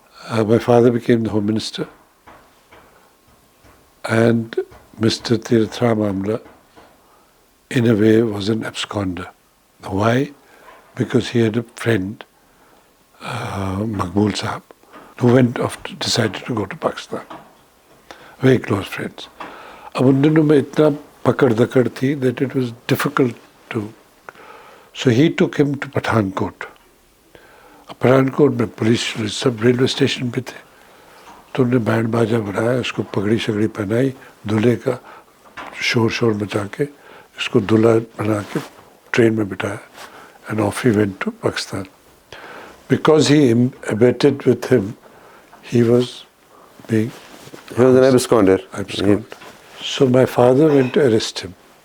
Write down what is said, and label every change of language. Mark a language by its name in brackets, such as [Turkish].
[English] My father became the Home Minister, and Mr. Tirth Ram Amla, in a way, was an absconder. Why? Because he had a friend, Maqbool Sahab, who decided to go to Pakistan. Very close friends. [Hindi] अब उन दिनों में इतना पकड़ दकड़ थी [English] that it was difficult to. So he took him to Pathankot. [Hindi] Pathankot में police सब railway station पे थे, तो उन्होंने बैंड बाजा बनाया, उसको पगड़ी शगड़ी पहनाई, दूल्हे का शोर मचा के उसको दूल्हा बना के ट्रेन में बिठाया, [English] and off he went to Pakistan. Because he abetted with him, he was being... He was an absconder. abscond. So my father went to arrest him.